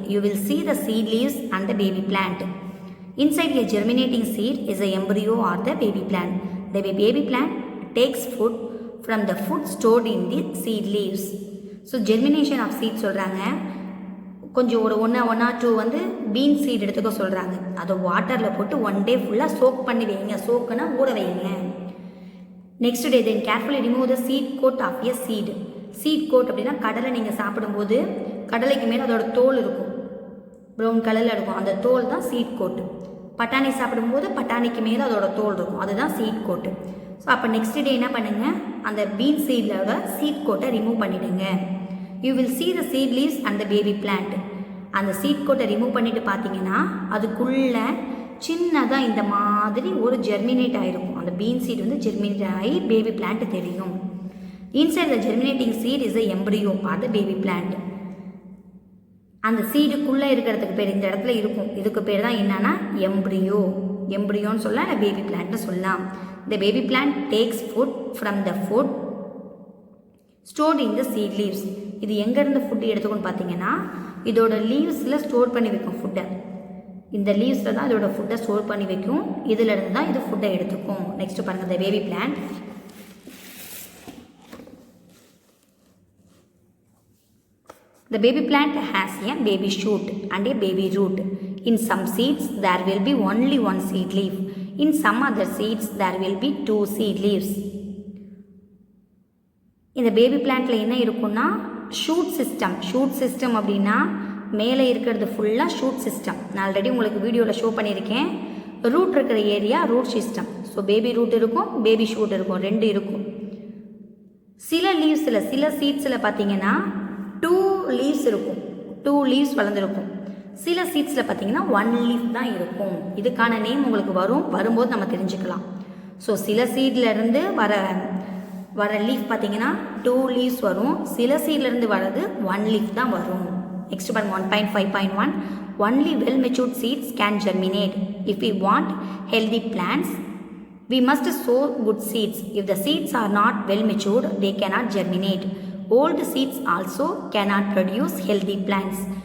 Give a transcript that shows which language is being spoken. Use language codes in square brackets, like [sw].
[en] You will see the seed leaves and the baby plant. Inside a germinating seed is the embryo or the baby plant. The baby plant takes food from the food stored in the seed leaves. So germination of seed சொல்கிறாங்க. [ta] கொஞ்சம் ஒரு 1 or 2 வந்து been seat எடுத்துக்க சொல்கிறாங்க. அதை வாட்டரில் போட்டு 1 day ஃபுல்லாக சோக் பண்ணி வைங்க. சோக்குன்னா ஊற வைங்க. [en] Next day then carefully remove the seed coat of a seed. [ta] Seat code அப்படின்னா கடலை நீங்கள் சாப்பிடும்போது கடலைக்கு மேலே அதோட தோல் இருக்கும், ப்ரௌன் கலரில் இருக்கும். அந்த தோல் தான் சீட் கோட்டு. பட்டாணி சாப்பிடும்போது பட்டாணிக்கு மேலே அதோட தோல் இருக்கும், அதுதான் சீட் கோட்டு. ஸோ அப்போ நெக்ஸ்ட் டே என்ன பண்ணுங்கள், அந்த பீன் சீடில் சீட் கோட்டை ரிமூவ் பண்ணிவிடுங்க. [en] You will see the seed leaves and the baby plant. [ta] அந்த சீட் கோட்டை ரிமூவ் பண்ணிட்டு பார்த்தீங்கன்னா அதுக்குள்ள சின்னதாக இந்த மாதிரி ஒரு ஜெர்மினேட் ஆகிருக்கும். அந்த பீன் சீட் வந்து ஜெர்மினேட் ஆகி பேபி பிளான்ட் தெரியும். [en] Inside the germinating seed is the embryo or the baby plant. [ta] அந்த சீடுக்குள்ளே இருக்கிறதுக்கு பேர் இந்த இடத்துல இருக்கும், இதுக்கு பேர் தான் என்னன்னா எம்ப்ரியோ. எம்ப்ரியோன்னு சொல்லலாம், இல்லை பேபி பிளான்ட்னு சொல்லலாம். [en] The baby plant takes food from the food stored in the seed leaves. [ta] இது எங்கேருந்து ஃபுட்டு எடுத்துக்கணும்னு பார்த்தீங்கன்னா இதோட லீவ்ஸில் ஸ்டோர் பண்ணி வைக்கும் ஃபுட்டை. இந்த லீவ்ஸில் தான் இதோட ஃபுட்டை ஸ்டோர் பண்ணி வைக்கும். இதில் இருந்து தான் இது ஃபுட்டை எடுத்துக்கும். நெக்ஸ்ட் பாருங்கள் இந்த baby plant. [en] The baby plant has a baby shoot and a baby root. In some seeds there will be only 1 seed leaf. In some other seeds there will be 2 seed leaves. [ta] இந்த baby பிளான்ட்டில் என்ன இருக்குன்னா shoot system அப்படின்னா மேலே இருக்கிறது ஃபுல்லாக shoot system. நான் already உங்களுக்கு வீடியோவில் ஷோ பண்ணியிருக்கேன். ரூட் இருக்கிற area root system. So baby root இருக்கும், பேபி ஷூட் இருக்கும், 2 இருக்கும். சில லீவ்ஸில் சில சீட்ஸில் பார்த்தீங்கன்னா 2 லீவ்ஸ் இருக்கும், 2 லீவ்ஸ் வளர்ந்துருக்கும். சில சீட்ஸில் பார்த்தீங்கன்னா 1 லீஃப் தான் இருக்கும். இதுக்கான நேம் உங்களுக்கு வரும்போது நம்ம தெரிஞ்சுக்கலாம். ஸோ சில சீட்லேருந்து வர லீஃப் பார்த்தீங்கன்னா 2 லீவ்ஸ் வரும். சில சீட்லேருந்து வர்றது 1 லீஃப் தான் வரும். நெக்ஸ்ட் பாருங்க [en] 1.5.1 Only well matured seeds can germinate. If we want healthy plants, we must sow good seeds. If the seeds are not well matured, they cannot germinate. Old seeds also cannot produce healthy plants.